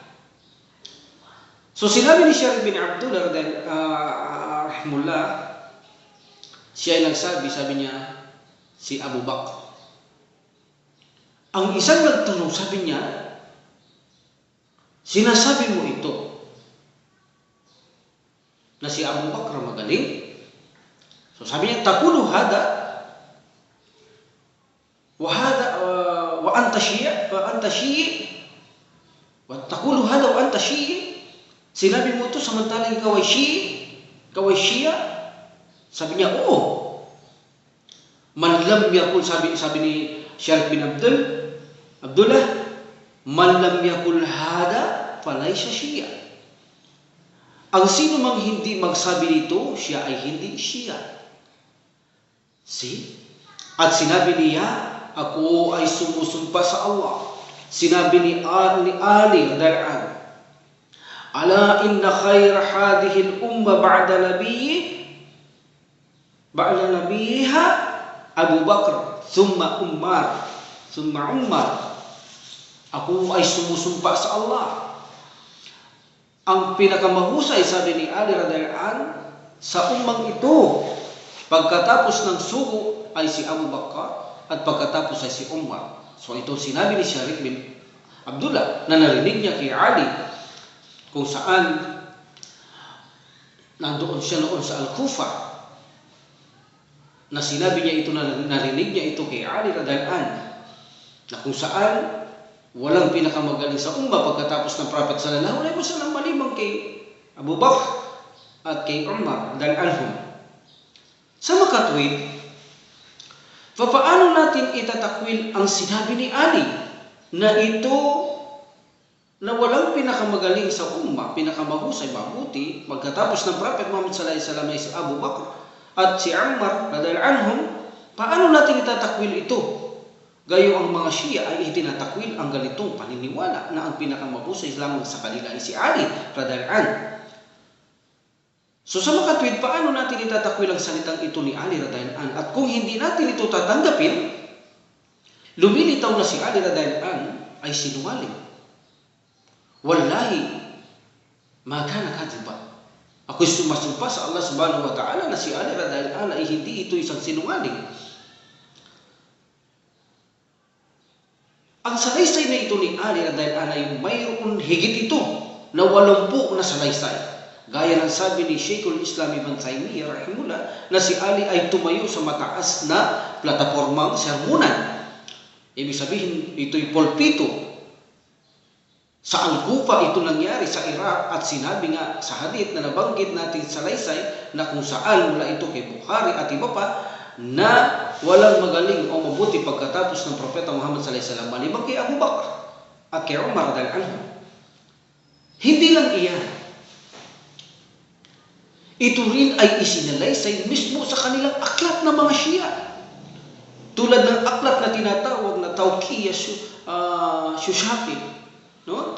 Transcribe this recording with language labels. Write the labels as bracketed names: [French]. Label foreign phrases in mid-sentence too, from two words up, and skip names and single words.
[Filipino] So, sinabi ni Sharik bin Abdullah rahimullah, siya ay nagsabi, sabi niya, si Abu Bakr. Ang isang nagtanong, sabi niya, sinasabi mo ito na si Abu Bakr magaling? So sabi niya, [Arabic] تقول هذا وأنت شيعة وتقول هذا وأنت شيعة. [Filipino] Sinabi mo ito samantalang ikaw ay Shia? Sabi niya, oo. [Arabic] من لم يقل, [Filipino] sabi ni [Arabic] Sharik bin Abdullah, من لم يقل هذا فليس شيعة. [Filipino] Ang sino mang hindi magsabi nito, siya ay hindi Shia. See? At sinabi niya, ako ay sumusumpa sa Allah. Sinabi ni [Arabic] Ali radhiyallahu, ألا إن خير هذه الأمة بعد نبيها أبو بكر ثم عمر. [Filipino] Ako ay sumusumpa sa Allah. Ang pinakamahusay, sabi ni Ali radhiyallahu, sa ummang ito, pagkatapos ng sugo ay si Abu Bakr at pagkatapos ay si Umar. So ito sinabi ni Sharik bin Abdullah na narinig niya kay Ali kung saan nandoon siya noon sa Al-Kufa, na sinabi niya ito, na narinig niya ito kay Ali radhiyallahu, na kung saan walang pinakamagaling sa umma pagkatapos ng Prophet [Arabic] صلى الله عليه وسلم [Filipino] maliban kay Abu Bakr at kay Umar radhiyallahu. Sa makatwid, paano natin itatakwil ang sinabi ni Ali na ito na walang pinakamagaling sa umma, pinakamahusay, mabuti pagkatapos ng Prophet Muhammad [Arabic] صلى الله عليه وسلم [Filipino] ay si Abu Bakr at si Umar radhiyallahu? Paano natin itatakwil ito? Gayo ang mga Shia ay itinatakwil ang ganitong paniniwala na ang pinakamabusay lamang sa kanila ay si Ali radhiyallahu. So sa makatwid, paano natin itatakwil ang salitang ito ni Ali radhiyallahu? At kung hindi natin ito tatanggapin, lumilitaw na si Ali radhiyallahu ay sinungaling. [Arabic] والله ما كان كاذبا. [Filipino] Ako'y sumasumpa sa Allah [Arabic] سبحانه وتعالى [Filipino] na si Ali radhiyallahu ay hindi ito isang sinungaling. Ang salaysay na ito ni Ali radhiyallahu ay mayroon higit ito na 80 na salaysay. Gaya ng sabi ni Sheikhul Islam Ibn Taymiyyah rahimullah na si Ali ay tumayo sa mataas na platapormang sermonan. Ibig sabihin, ito'y pulpito. Sa Al-Kufa ito nangyari sa Iraq at sinabi nga sa hadith na nabanggit natin sa salaysay na kung saan mula ito kay Bukhari at iba pa, na walang magaling o mabuti pagkatapos ng Propeta Muhammad [Arabic] صلى الله عليه وسلم [Filipino] maliban kay Abu Bakr at kay Umar radhiyallahu. Hindi lang iyan. Ito rin ay isinalaysay mismo sa kanilang aklat ng mga Shia. Tulad ng aklat na tinatawag na Tawqiyah Shushafi, no?